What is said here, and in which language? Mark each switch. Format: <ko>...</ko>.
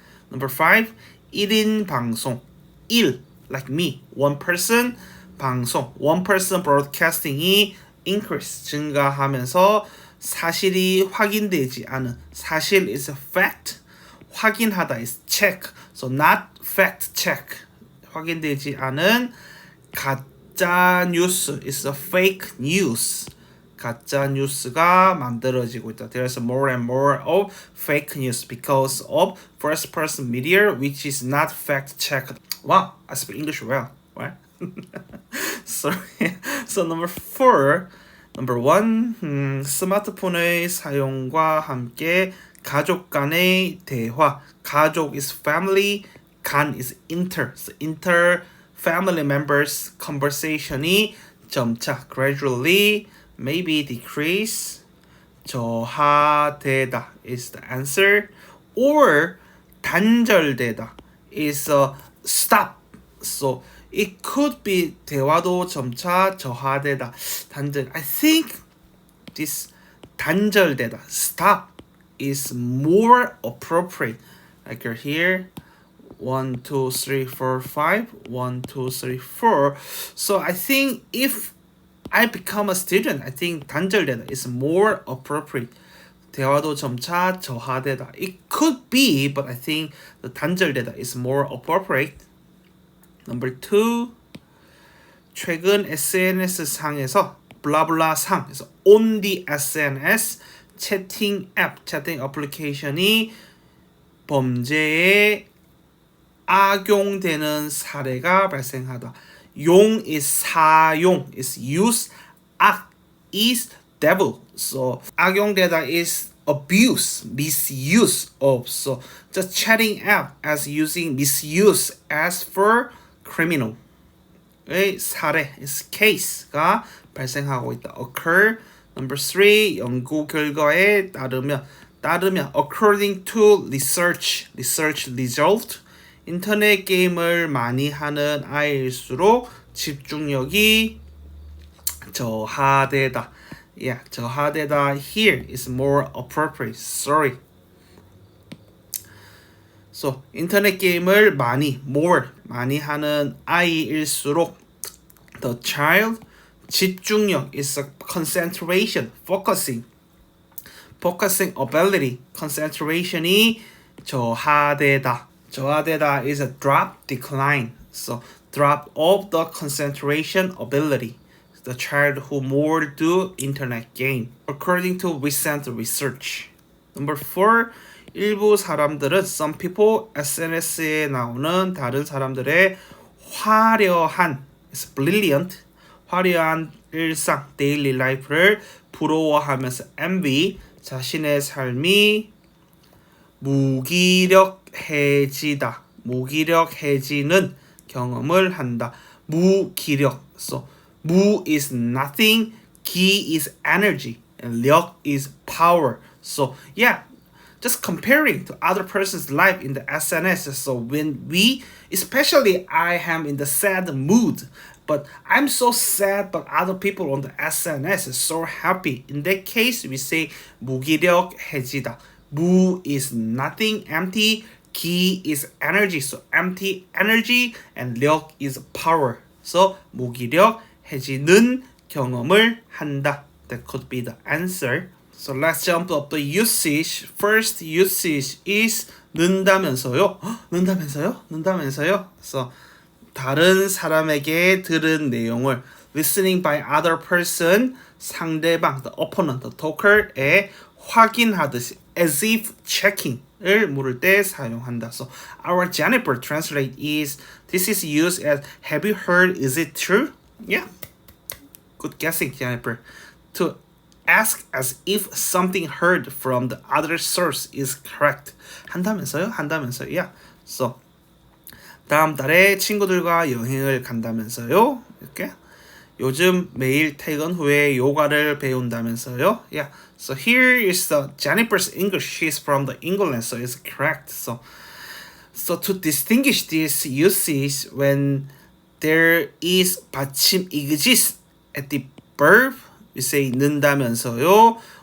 <ko>Number 5, 1인 방송. 1, like me, one person 방송,</ko> <en>one person broadcasting</en> <ko>이 increase, 증가하면서 사실이 확인되지 않은, 사실 is a fact, 확인하다</ko> <en>is check, so not fact check,</en> <ko>확인되지 않은 가짜 뉴스</ko> <en>is a fake news,</en> <ko>가짜 뉴스가 만들어지고 있다.</ko> <en>There's more and more of fake news because of first person media which is not fact checked. Wow, I speak English well, right? So number 4, number 1,</en> <ko>스마트폰의 사용과 함께 가족 간의 대화.</ko> <en>가족 is family, 간 is inter. So inter family members conversation이 점차 gradually maybe decrease, 저하되다 is the answer, or 단절되다 is stop. So it could be</en> <ko>대화도 점차 저하되다, 단절.</ko> <en>I think this 단절되다, stop, is more appropriate. Like you're here, 1, 2, 3, 4, 5, 1, 2, 3, 4. So I think if I become a student, I think 단절되다 is more appropriate.</en> <ko>대화도 점차 저하되다.</ko> <en>It could be, but I think the 단절되다 is more appropriate.</en> <ko>Number 2, 최근 SNS 상에서 블라블라 상에서</ko> <en>on the SNS</en> <ko>채팅 앱, 채팅 애플리케이션이 범죄에 악용되는 사례가 발생하다.</ko> <en>용 is 사용, is use, 악 is devil. So 악용되다 is abuse, misuse of. So just chatting app as using misuse as for criminal.</en> <ko>의 사례 is case가 발생하고 있다. occur. Number 3, 연구 결과에 따르면</ko> <en>according to research result,</en> <ko>인터넷 게임을 많이 하는 아이일수록 집중력이 저하되다.</ko> <en>Yeah, 저하되다 here is more appropriate. Sorry. So</en> <ko>인터넷 게임을 많이 하는 아이일수록</ko> <en>the child 집중력 is a concentration, focusing ability, concentration이 저하되다. 저하되다 is a drop, decline. So drop of the concentration ability. The child who more do internet game. According to recent research.</en> <ko>Number 4, 일부 사람들은</ko> <en>some people</en> <ko>SNS에 나오는 다른 사람들의 화려한,</ko> <en>is brilliant,</en> <ko>화려한 일상,</ko> <en>daily life</en> <ko>를 부러워하면서 envy, 자신의 삶이 무기력해지다. 무기력해지는 경험을 한다. 무기력.</ko> <en>So 무 is nothing, 기 is energy, and 력 is power. So yeah, just comparing to other person's life in the SNS. So when we, especially I am in the sad mood, but I'm so sad, but other people on the SNS is so happy. In that case, we say</en> <ko>무기력해지다.</ko> <en>무 is nothing, empty. 기 is energy, so empty energy, and 력 is power.</en> <ko>So 무기력해지는 경험을 한다.</ko> <en>That could be the answer. So let's jump up the usage.</en> <ko>First usage is 는다면서요. 는다면서요. So 다른 사람에게 들은 내용을</ko> <en>listening by other person,</en> <ko>상대방,</ko> <en>the opponent, the talker</en> <ko>에 확인하듯이</ko> <en>as if checking</en> <ko>을 물을 때 사용한다.</ko> <en>So our Jennifer translate is this is used as have you heard, is it true? Yeah. Good guessing, Jennifer. To ask as if something heard from the other source is correct.</en> <ko>한다면서요? Yeah. So 다음 달에 친구들과 여행을 간다면서요? 이렇게. 요즘 매일 퇴근 후에 요가를 배운다면서요?</ko> <en>Yeah. So here is the Jennifer's English. She's from the England, so it's correct. So to distinguish this usage when there is 받침 exists at the verb, we say 는다면서요.</en>